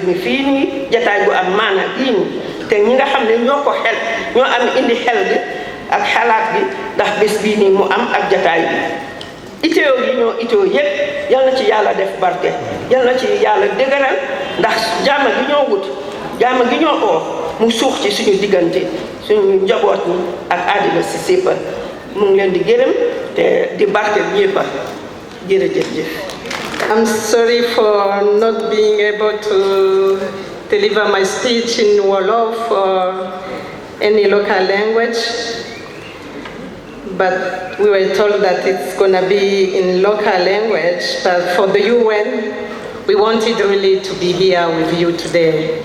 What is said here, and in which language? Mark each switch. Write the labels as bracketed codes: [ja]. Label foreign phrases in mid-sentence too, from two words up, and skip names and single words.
[wo] mi fii nii jataay bu am maana bii nii te ñi nga xam ne ñoo ko xel ñoo am indi xel bi ak xalaat bi ndax bés bii nii mu am ak jataay bi itteew yi ñoo itteew yépp yal na ci yàlla def barke yal na ci yàlla dëgëral ndax jàmm gi ñoo wut jàmm gi ñoo oo mu suux ci suñu diggante suñu njaboot ñi ak àddina si sépp mu ngi leen di gërëm te di barke ñëpp jërëjëf. [en] I'm sorry for not being able to deliver my speech in Wolof or any local language, but we were told that it's going to be in local language. But for the UN, we wanted really to be here with you today.